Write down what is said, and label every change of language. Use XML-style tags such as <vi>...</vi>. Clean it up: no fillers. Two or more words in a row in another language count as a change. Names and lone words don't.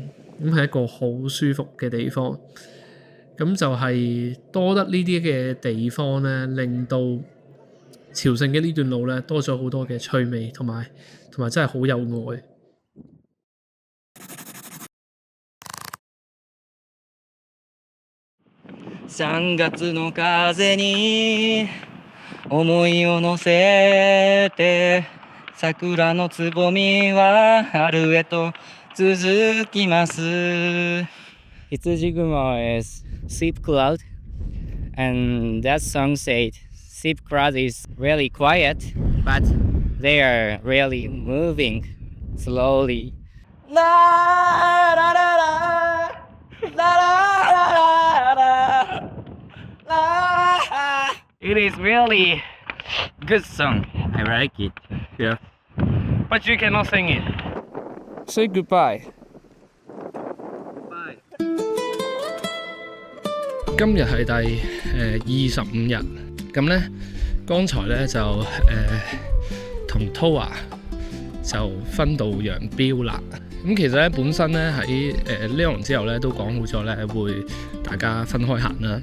<yue>咁係一個好舒服嘅地方。咁就係多得呢啲嘅地方咧，令到朝聖嘅呢段路咧多咗好多嘅趣味，同埋真係好有愛。</yue> <ja>3月の風に思いを乗せて、桜のつぼみは春へと続きます。</ja> <en>羊雲 is Sleep Cloud, and that song said Sleep Cloud is really quiet, but they are really moving slowly. La la la la la la la la. It is really good song. I like it. Yeah. But you cannot sing it. Say goodbye. Bye.</en> <yue>今日係第25日，咁咧剛才咧就同 Tora 就分道揚鑣啦。咁其實咧本身咧喺Leon之後咧都講好咗咧會大家分開行啦。</yue>